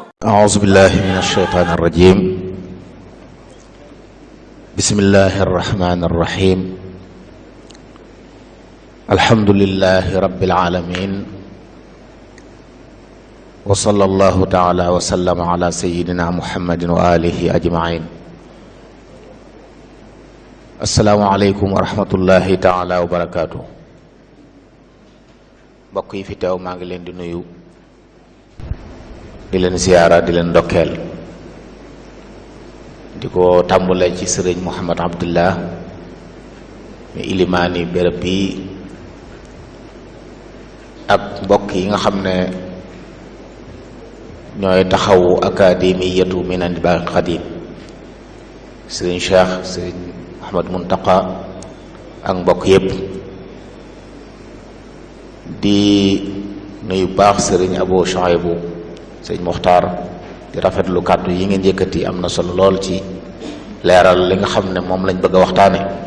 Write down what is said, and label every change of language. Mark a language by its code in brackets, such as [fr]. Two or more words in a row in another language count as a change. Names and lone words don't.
[ar] أعوذ بالله من الشيطان الرجيم بسم الله الرحمن الرحيم الحمد لله رب العالمين وصلى الله تعالى وسلم على سيدنا محمد وآله أجمعين السلام عليكم ورحمة الله تعالى وبركاته [wo] mbokk yi fi teew maa ngi leen di nuyu di leen ziyaara di leen ndokkeel di ko tàmbale ci sëriñ Mouhamad Abdullah mi ilimaani béréb bi ak mbokk yi nga xam ne ñooy taxawu akademiyatu Minane Baaxil Xadiim sëriñ Cheikh sëriñ Mouhamad Muntaqa ak mbokk yépp di nuyu baax sëriñ Abo Chouaïbou sëriñ Muxtaar di rafetlu kàddu yi ngeen yëkkati am na solo lool ci leeral li nga xam ne moom lañ bëgg a waxtaane